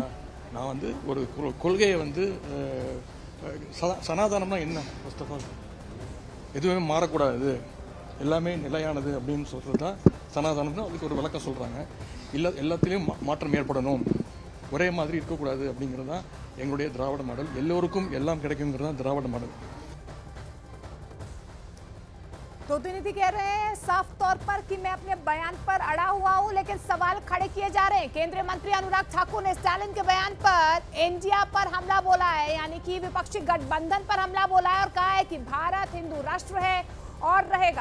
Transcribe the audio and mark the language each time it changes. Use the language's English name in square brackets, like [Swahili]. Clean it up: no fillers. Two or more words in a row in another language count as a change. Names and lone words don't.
[Tamil] நான் வந்து ஒரு கொள்கையை வந்து சனாதனம்னா என்ன, [English] first of all [Tamil] எதுவுமே மாறக்கூடாது, எல்லாமே நிலையானது அப்படின்னு சொல்கிறது தான் சனாதனம்னு அதுக்கு ஒரு விளக்கம் சொல்கிறாங்க. எல்லாத்துலேயும் மாற்றம் ஏற்படணும், ஒரே மாதிரி இருக்கக்கூடாது அப்படிங்கிறது தான் எங்களுடைய திராவிட மாடல். எல்லோருக்கும் எல்லாம் கிடைக்குங்கிறது தான் திராவிட மாடல். [Hindi] तो उदयनिधि कह रहे हैं साफ तौर पर कि मैं अपने बयान पर अड़ा हुआ हूं, लेकिन सवाल खड़े किए जा रहे हैं। केंद्रीय मंत्री अनुराग ठाकुर ने स्टालिन के बयान पर इंडिया पर हमला बोला है, यानी कि विपक्षी गठबंधन पर हमला बोला है और कहा है कि भारत हिंदू राष्ट्र है और रहेगा।